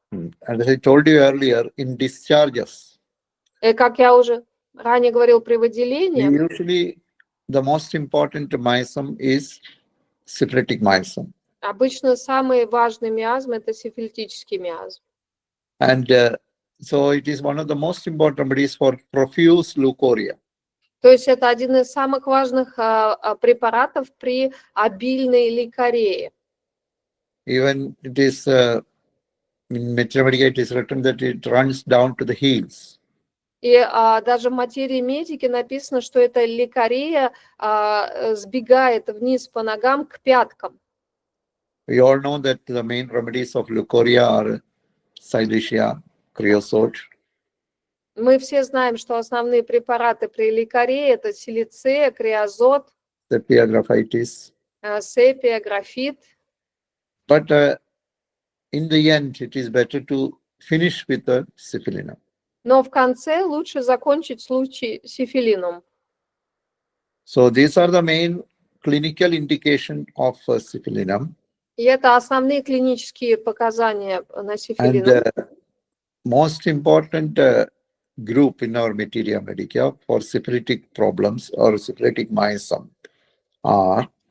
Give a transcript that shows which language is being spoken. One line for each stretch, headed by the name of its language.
English: And as I told you earlier, in discharges,
Russian: И как я уже ранее говорил при выделении,
English: usually the most important miasm is syphilitic miasm.
Russian: обычно самый важный миазм это сифилитический миазм.
English: And so it is one of the most important remedies for profuse leukorrhea.
Russian: То есть это один из самых важных препаратов при обильной лейкорее.
English: Even it is in Mathematica it is written that it runs down to the heels.
Russian: И даже в материи медики написано, что эта лейкорея сбегает вниз по ногам к пяткам.
English: We all know that the main remedies of leukorrhea are silicea, creosote.
Russian: Мы все знаем, что основные препараты при лейкорее это силицея, креозот,
English: Sepia graphitis.
Russian: сепия, графит.
English: But in the end, it is better to finish with the Syphilinum.
Russian: Но в конце лучше закончить случай сифилином.
English: So these are the main clinical indication of Syphilinum.
Russian: И это основные клинические показания на
English: And
Russian: сифилином.
English: most important group in our Materia Medica for syphilitic problems or syphilitic miasm are